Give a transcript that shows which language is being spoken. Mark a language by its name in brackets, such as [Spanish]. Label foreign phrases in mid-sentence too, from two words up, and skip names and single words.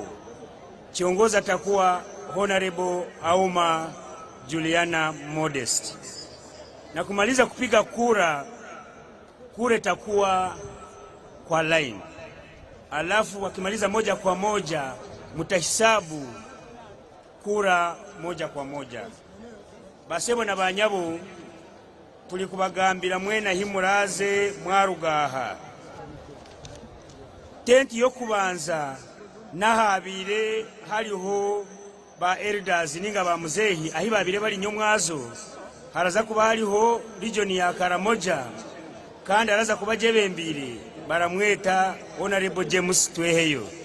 [Swahili] Kiongozi atakuwa Honorable Auma Juliana Modest. Na kumaliza kupiga kura itakuwa kwa line. Alafu wakimaliza moja kwa moja, mutahisabu kura moja kwa moja. [Nyankole] Basebo na banyabu, tulikubagambira mwena himuraze mwarugaha. Tenti yokubanza nahabire haliho ba elders ninga ba muzeehi ahi babire bali nnyo mwazo haraza kuba haliho region ya Karamoja kandi araza kuba jebembire baramweta Honorable James Tweheyo.